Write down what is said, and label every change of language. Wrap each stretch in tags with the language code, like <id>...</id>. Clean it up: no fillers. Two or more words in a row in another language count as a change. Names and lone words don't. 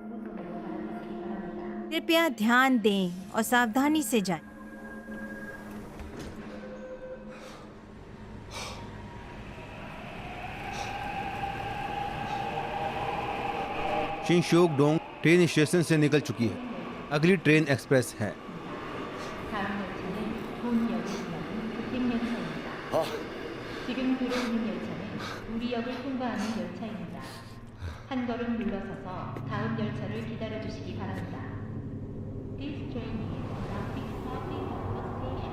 <hi>कृपया ध्यान दें और सावधानी से जाएं। शिनशोक डोंग ट्रेन स्टेशन से निकल चुकी है। अगली ट्रेन एक्सप्रेस है।</hi> <ko>다음 열차는 본역이면 급행열차입니다. 지금 들어오는 열차는 우리역을 통과하는 열차입니다. 한 걸음 물러서서 다음 열차를 기다려주시기 바랍니다.</ko> <en>This train is now stopping at the station.</en>